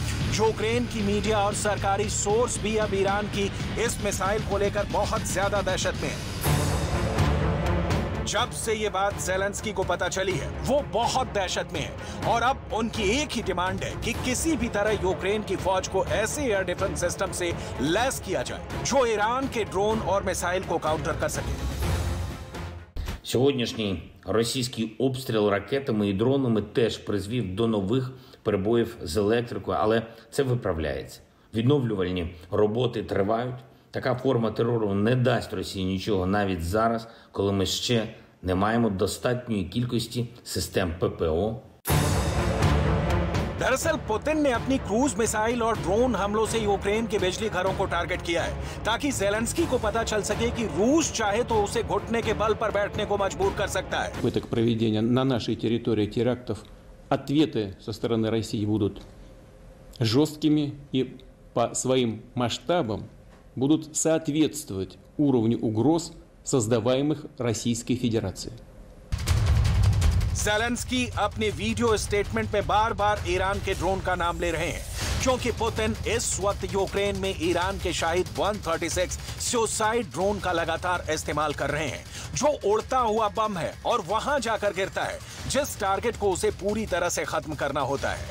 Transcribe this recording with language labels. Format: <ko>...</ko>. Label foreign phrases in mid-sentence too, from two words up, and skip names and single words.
<hi>यूक्रेन की मीडिया और सरकारी सोर्स भी अब ईरान की इस मिसाइल को लेकर बहुत ज्यादा दहशत में है। जब से ये बात ज़ेलेंस्की को पता चली है, वो बहुत दहशत में है और अब उनकी एक ही डिमांड है कि किसी भी तरह यूक्रेन की फौज को ऐसे</hi> <en>air defense system</en> <hi>से लैस किया जाए जो ईरान के ड्रोन और मिसाइल को काउंटर कर सके।</hi> <uk>Сьогоднішній російський обстріл ракетами і дронами теж призвів до нових перебоїв з електрикою, але це виправляється. Відновлювальні роботи тривають. Така форма терору не дасть Росії нічого навіть зараз, коли ми ще не маємо достатньої кількості систем ППО.</uk> <hi>दरअसल पुतिन ने अपनी</hi> <en>cruise missile</en> <hi>और ड्रोन हमलों से यूक्रेन के बिजली घरों को टारगेट किया है, ताकि ज़ेलेंस्की को पता चल सके कि रूस चाहे तो उसे घुटने के बल पर बैठने को मजबूर कर सकता है।</hi> <ru>Попыток проведения на нашей территории терактов, ответы со стороны России будут жесткими и по своим масштабам будут соответствовать уровню угроз, создаваемых Российской Федерацией.</ru> <hi>ज़ेलेंस्की अपने</hi> <en>video statement</en> <hi>में बार बार ईरान के ड्रोन का नाम ले रहे हैं, क्योंकि पुतिन इस वक्त यूक्रेन में ईरान के शाहिद 136</hi> <en>suicide drone</en> <hi>का लगातार इस्तेमाल कर रहे हैं, जो उड़ता हुआ बम है और वहां जाकर गिरता है जिस टारगेट को उसे पूरी तरह से खत्म करना होता है।</hi>